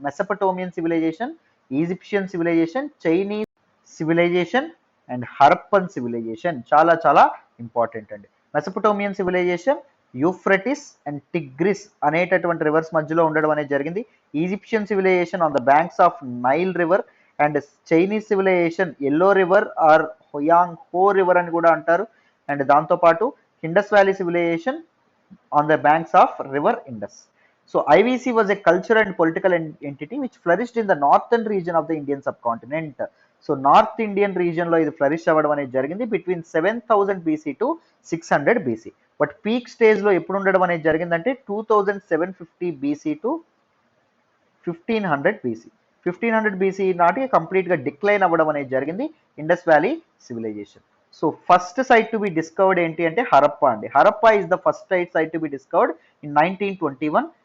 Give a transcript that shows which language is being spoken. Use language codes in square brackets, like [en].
[te] Mesopotamian civilisation, Egyptian civilisation, Chinese civilisation and Harappan civilisation చాలా చాలా important అండి. Mesopotamian civilisation Euphrates and Tigris అనేటటువంటి reverse మధ్యలో ఉండడం అనేది జరిగింది. Egyptian civilisation on the banks of Nile river and Chinese civilisation yellow river are హోయాంగ్ హో river అని కూడా అంటారు. అండ్ దాంతోపాటు Indus valley civilisation [en] on the banks of river Indus. So IVC was a cultural and political entity which flourished in the northern region of the Indian subcontinent. [te] So North Indian region లో ఇది flourish అవ్వడం అనేది జరిగింది [en] between 7000 BC to 600 BC. [te] But peak stage లో ఎప్పుడు ఉండడం అనేది జరిగిందంటే 2750 BC to 1500 BC. 1500 BC నాటికి కంప్లీట్ గా డిక్లైన్ అవ్వడం అనేది జరిగింది Indus valley civilisation. So first sight to be discovered ఏంటి అంటే హరప్పా అండి. [en] Harappa is the first site to be discovered in 1921.